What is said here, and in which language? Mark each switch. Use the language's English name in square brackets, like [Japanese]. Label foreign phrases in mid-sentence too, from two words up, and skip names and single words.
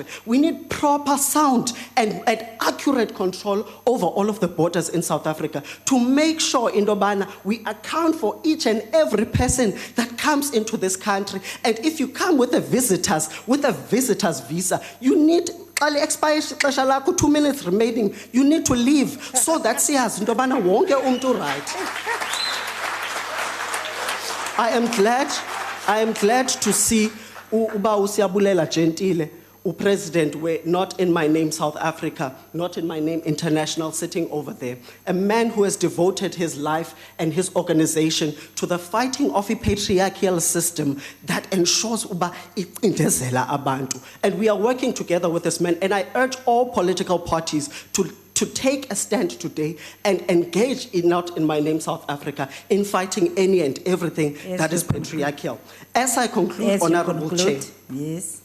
[English] We need proper, sound, and accurate control over all of the borders in South Africa to make sure, Indobana, we account for each and every person that comes into this country. And if you come with a visitor's visa, you need 2 minutes remaining, you need to leave so that [Zulu] siyazi intobana wonke umuntu [English] right. I am glad to see uba uSiyabulela Gentile, President, were not in my name South Africa, not in my name International, sitting over there. A man who has devoted his life and his organization to the fighting of a patriarchal system that ensures [Zulu] uba icindezela abantu. [English] And we are working together with this man, and I urge all political parties to to take a stand today and engage in, not in my name South Africa, in fighting any and everything that is patriarchal. As I conclude, Yes, you Honorable Chair, conclude. Yes.